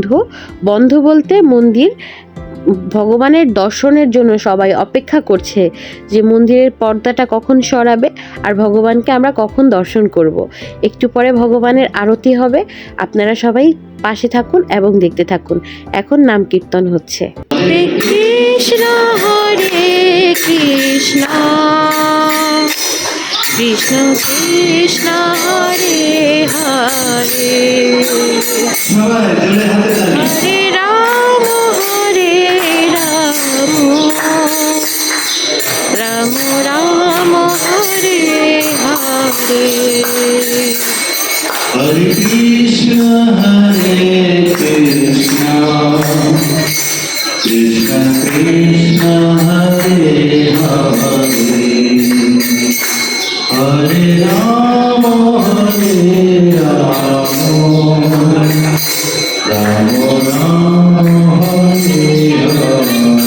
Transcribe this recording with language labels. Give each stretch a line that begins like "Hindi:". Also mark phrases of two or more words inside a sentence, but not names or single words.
Bangla: বন্ধ বলতে মন্দির ভগবানের দর্শনের জন্য সবাই অপেক্ষা করছে যে মন্দিরের পর্দাটা কখন সরাবে আর ভগবানকে আমরা কখন দর্শন করব। একটু পরে ভগবানের আরতি হবে, আপনারা সবাই পাশে থাকুন এবং দেখতে থাকুন। এখন নাম কীর্তন হচ্ছে। হরে কৃষ্ণ হরে কৃষ্ণ কৃষ্ণ কৃষ্ণ হরে হরে হরে রাম হরে রাম রাম রাম হরে হরে। Hare Krishna, Krishna Krishna, Hare Hare, Hare Rama, Rama Rama, Hare Hare.